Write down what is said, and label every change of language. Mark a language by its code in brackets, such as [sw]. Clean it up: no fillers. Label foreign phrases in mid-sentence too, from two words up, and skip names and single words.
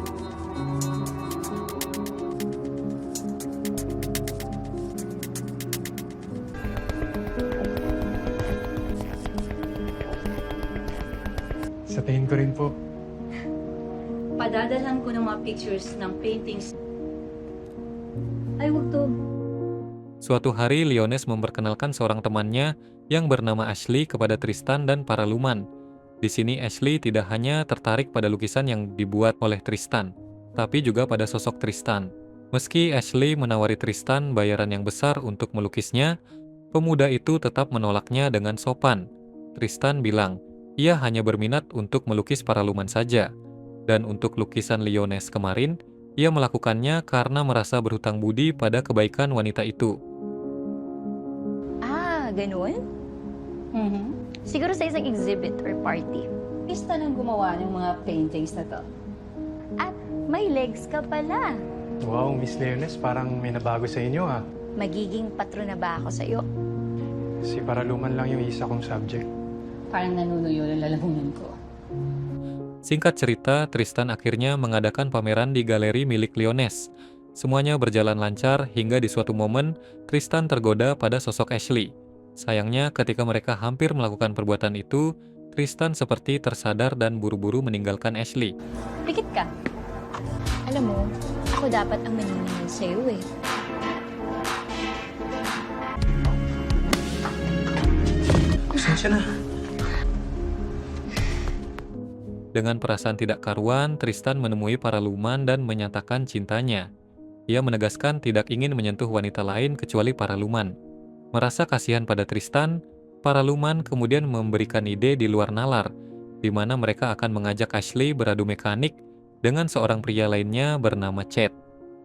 [tl] Sa tingin ko rin po. Padadalan ko ng mga pictures ng paintings. Ay, wag to. [id] Suatu hari, Leones memperkenalkan seorang temannya yang bernama Ashley kepada Tristan dan Paraluman. Di sini Ashley tidak hanya tertarik pada lukisan yang dibuat oleh Tristan, tapi juga pada sosok Tristan. Meski Ashley menawari Tristan bayaran yang besar untuk melukisnya, pemuda itu tetap menolaknya dengan sopan. Tristan bilang, ia hanya berminat untuk melukis Paraluman saja. Dan untuk lukisan Leones kemarin, ia melakukannya karena merasa berhutang budi pada kebaikan wanita itu. [tl] Ganun? Siguro sa isang [en] exhibit or party. [tl] Pista nang gumawa ng mga paintings na to. At may legs ka pala. Wow, Miss Leones, parang may nabago sa inyo ha. Magiging patron na ba ako sa'yo? Si Paraluman lang yung isa kong subject. Parang nanunuyo ang lalamunan ko. [id] Singkat cerita, Tristan akhirnya mengadakan pameran di galeri milik Leones. Semuanya berjalan lancar hingga di suatu momen, Tristan tergoda pada sosok Ashley. Sayangnya, ketika mereka hampir melakukan perbuatan itu, Tristan seperti tersadar dan buru-buru meninggalkan Ashley. [tl] Pikit ka. Alam mo, ako dapat ang maniningil sa'yo eh. Pasensya na. [id] Dengan perasaan tidak karuan, Tristan menemui Paraluman dan menyatakan cintanya. Ia menegaskan tidak ingin menyentuh wanita lain kecuali Paraluman. Merasa kasihan pada Tristan, Paraluman kemudian memberikan ide di luar nalar, di mana mereka akan mengajak Ashley beradu mekanik dengan seorang pria lainnya bernama Chet.